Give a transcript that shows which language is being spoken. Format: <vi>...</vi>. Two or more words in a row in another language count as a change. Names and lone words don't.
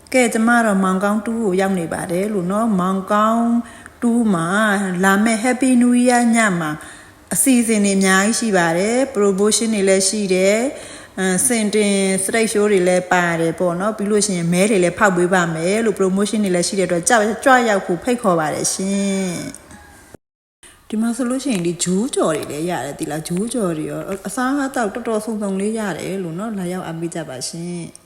<my>ကျမတော့မောင်ကောင်း2ကိုရောက်နေပါတယ်လို့နော်မောင်ကောင်း2မှာလာမဲ့</my> <en>Happy New Year</en> <my>ညမှာအစီအစဉ်တွေအများကြီးရှိပါတယ် promotion တွေလည်းရှိတယ်စင်တင်</my> <en>straight show</en> <my>တွေလည်းပါတယ်ပေါ့နော်ပြီးလို့ရှိရင်မဲတွေလည်းဖောက်ပေးပါမယ်လို့ promotion တွေလည်းရှိတဲ့အတွက်ကြွရောက်ဖို့ဖိတ်ခေါ်ပါတယ်ရှင်ဒီမှာဆိုလို့ရှိရင်ဒီဂျိုးကြော်တွေလည်းရတယ်ဒီလားဂျိုးကြော်တွေရောအစားအသောက်တော်တော်ဆုံလေးရတယ်လို့နော်လာရောက်အားပေးကြပါရှင်</my>